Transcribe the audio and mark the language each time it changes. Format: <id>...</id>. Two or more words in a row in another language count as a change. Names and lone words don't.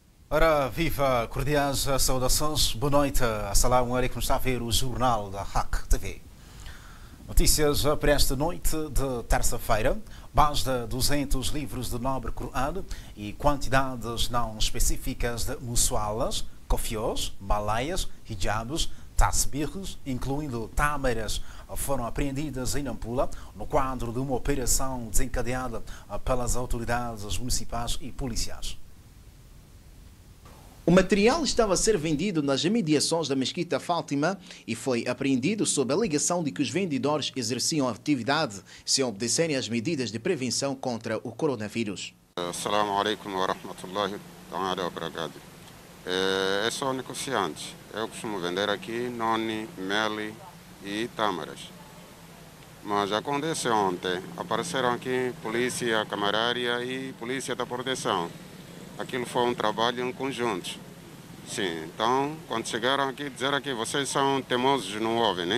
<pt>Ora, viva, cordiais saudações, boa noite,</pt> <ar>السلام عليكم,</ar> <pt>está a ver o jornal da Hack TV. Notícias para esta noite de terça-feira, mais de 200 livros de nobre Coran e quantidades não específicas de muçoalas, cofiós, malaias, hijabs, tasbihs, incluindo tâmaras, foram apreendidas em Nampula no quadro de uma operação desencadeada pelas autoridades municipais e policiais. O material estava a ser vendido nas imediações da Mesquita Fátima e foi apreendido sob a alegação de que os vendedores exerciam atividade sem obedecerem às medidas de prevenção contra o coronavírus.</pt> <ar>السلام عليكم ورحمة الله وبركاته.</ar> <pt>Eu sou negociante. Eu costumo vender aqui noni, mel e tâmaras. Mas aconteceu ontem. Apareceram aqui polícia camarária e polícia da proteção. Aquilo foi um trabalho em conjunto. Sim, então, quando chegaram aqui, disseram que vocês são teimosos, não ouvem, né?</pt>